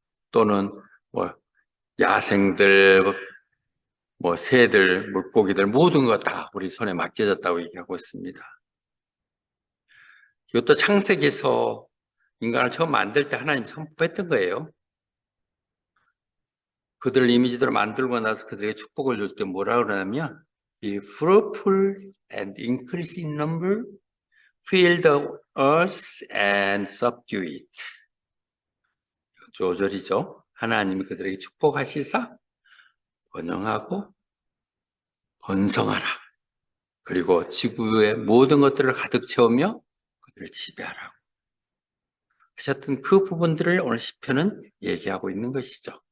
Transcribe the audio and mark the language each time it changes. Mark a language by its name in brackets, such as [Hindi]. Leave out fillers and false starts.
[Korean] 또는 뭐 야생들 뭐 새들 물고기들 모든 것 다 우리 손에 맡겨졌다고 얘기하고 있습니다. 이것도 창세기에서 인간을 처음 만들 때 하나님이 선포했던 거예요. 그들 이미지대로 만들고 나서 그들에게 축복을 줄 때 뭐라 그러냐면 [English] Be fruitful and increase in number, fill the earth and subdue it. [Korean] 조절이죠. 하나님이 그들에게 축복하시사 번영하고 번성하라. 그리고 지구의 모든 것들을 가득 채우며 그들을 지배하라고 하셨던 그 부분들을 오늘 시편은 얘기하고 있는 것이죠.